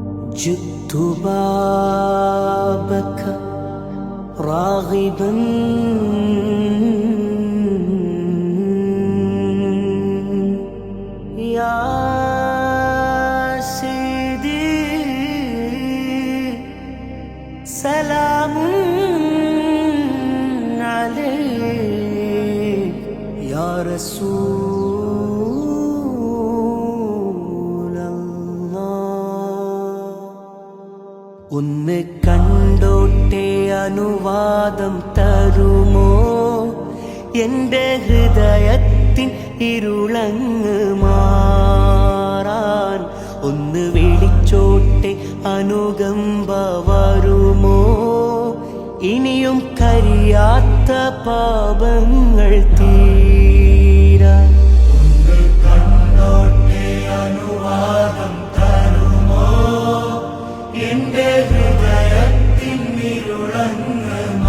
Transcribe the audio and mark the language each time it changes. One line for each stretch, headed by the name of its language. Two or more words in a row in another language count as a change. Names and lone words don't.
Arabic: جئت بابك راغبا يا سيدي سلام عليك يا رسول
Malayalam: الله ഒന്ന് കണ്ടോട്ടെ അനുവാദം തരുമോ എൻ്റെ ഹൃദയത്തിൻ ഇരുളങ്ങ് മാറാൻ ഒന്ന് വിളിച്ചോട്ടെ അനുകമ്പ വരുമോ ഇനിയും കരിയാത്ത പാപങ്ങൾ തീരാൻ ഒന്ന് കണ്ടോട്ടെ അനുവാദം തരുമോ എൻ്റെ ഹൃദയത്തിൻ ഇരുളങ്ങ്